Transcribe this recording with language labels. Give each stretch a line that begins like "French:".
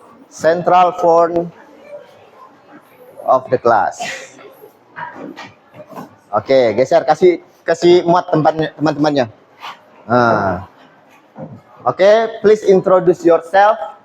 English: Central front of the class.
Indonesian: Oke, geser kasih muat teman-temannya. Nah.
English: Oke, please introduce yourself.